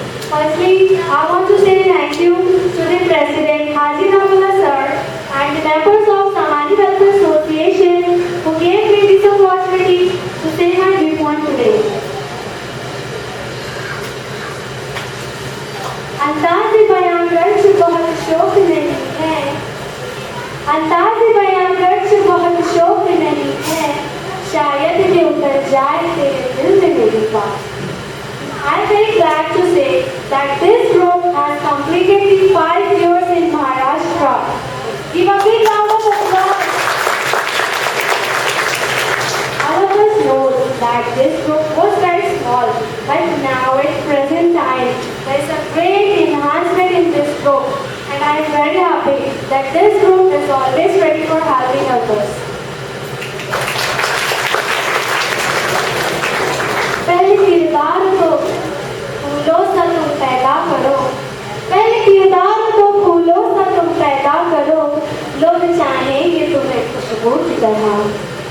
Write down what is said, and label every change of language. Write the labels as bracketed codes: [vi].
[en] Firstly, I want to say thank you to the President Haji Namullah sir and the members of Samani Welfare Association who gave me this opportunity to say my viewpoint today. [hi] अंदाज़ बयां गर्ज बहुत शौक नहीं है, अंदाज़ बयां गर्ज बहुत शौक नहीं है, शायद ये उतर जाए तेरे दिल में मेरी बात. [en] I'm very glad to say that this group has completed the 5 years in Maharashtra. Give a big round of applause. All of us know that this group was very small, but now at present time, there is a great enhancement in this group, and I am very happy that this group is always ready for helping others. [hi] पहले किरदार तो फूलों सा तुम पैदा करो, पहले किरदार तो फूलों सा तुम पैदा करो, लोग चाहेंगे तुम्हें खुशबू की तरह.